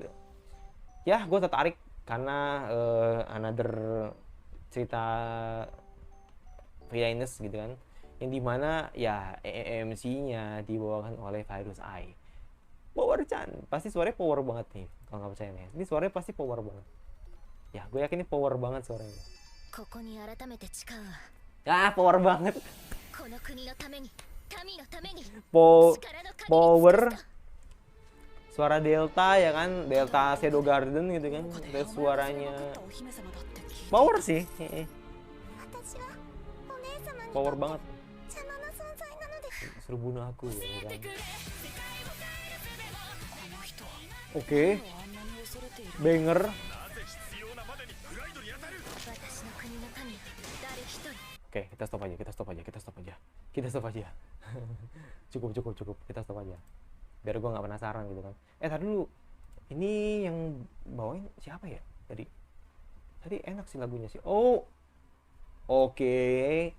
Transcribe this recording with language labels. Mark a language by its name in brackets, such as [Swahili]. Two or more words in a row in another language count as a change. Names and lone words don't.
[Indonesian] Ya gue tertarik karena another cerita villainous gitu kan, yang dimana ya MC-nya dibawakan oleh Virus Eye. Power Chan, pasti suaranya power banget nih. Kalau nggak percaya nih, ini suaranya pasti power banget. Ya gue yakin ini power banget suaranya. [Japanese] ここに改めて誓うわ。 [Indonesian] Ah, power banget. [Japanese] この国のために、民のために、 Po 力の神に尽くす [Indonesian] power [Japanese] と。 [Indonesian] suara Delta ya kan, Delta Shadow Garden gitu kan. Terus suaranya power sih. [Japanese] 私はお姉様に [Indonesian] Power banget. [Japanese] 邪魔な存在なのです。 [Indonesian] Suruh bunuh aku ya kan. [Japanese] この人は [Indonesian] Oke, [Japanese] あんなに恐れている。 [Indonesian] banger. [Japanese] 私の国の民は誰一人。 [Indonesian] Oke, kita stop aja, kita stop aja, kita stop aja. Kita stop aja. cukup. Kita stop aja. Biar gua nggak penasaran gitu kan. Tadi dulu. Ini yang bawain siapa ya? Tadi enak sih lagunya sih. Oh. Oke.